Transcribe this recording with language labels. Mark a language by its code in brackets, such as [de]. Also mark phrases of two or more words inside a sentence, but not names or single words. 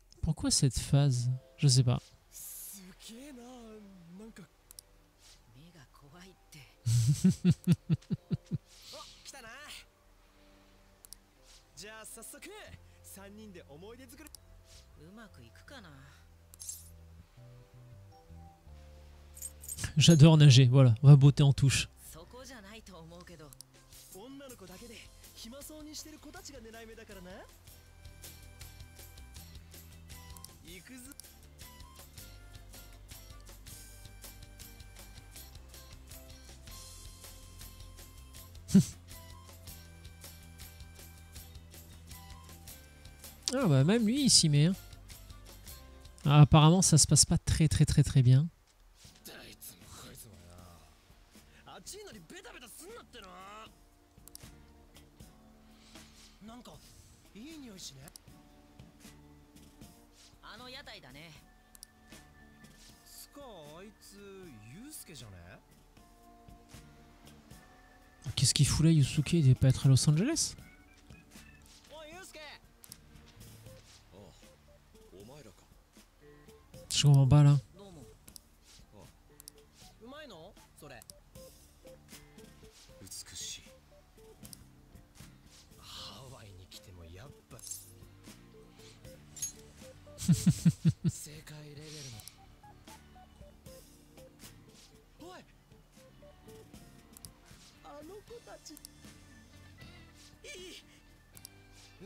[fr] Pourquoi cette phase? Je sais pas. [ja] すげえな。なんか目が怖いって。お来たな。じゃあ早速3人で思い出作る。うまくいくかな。 [fr] J'adore nager, voilà, on va botter en touche. [ja] そこじゃないと思うけど。女の子だけで暇そうにしてる子たちが狙い目だからな。行くぞ。 [fr] Ah bah même lui il s'y met. Hein. Ah, apparemment ça se passe pas très bien. [ja] 暑いのにベタベタすんなってな。なんかいい匂いしね。あの屋台だね。つかあいつユウスケじゃね。 [fr] Qu'est-ce qu'il fout là Yusuke? Il devait pas être à Los Angeles? [ja] おいユウスケ。 [fr] Je comprends pas là. [ja] どうも。うまいのそれ。美しい。ハワイに来てもやっぱ世界レベルの。おいあの子たちいい。